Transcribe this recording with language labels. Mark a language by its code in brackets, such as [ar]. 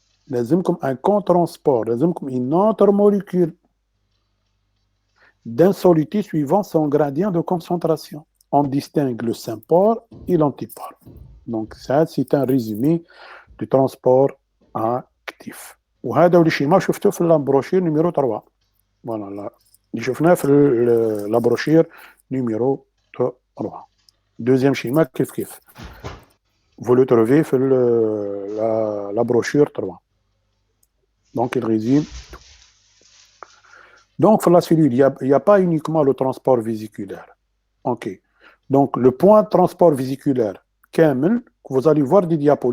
[fr] Comme un co-transport, comme une autre molécule d'un solide suivant son gradient de concentration. On distingue le sympore et l'antipore. Donc, ça, c'est un résumé du transport actif. [ar] وهذا هو الشيما شفته في البروشير نيميرو 3. Voilà, اللي شفناه في البروشير نيميرو 3. [fr] Deuxième schéma, [ar] كيف. [fr] Vous le trouvez [ar] في [fr] la brochure 3. Donc, il résume tout. Donc, pour la cellule, il n'y a pas uniquement le transport vésiculaire. OK. Donc, le point de transport vésiculaire, [ar] كامل, [fr] vous allez voir des diapos.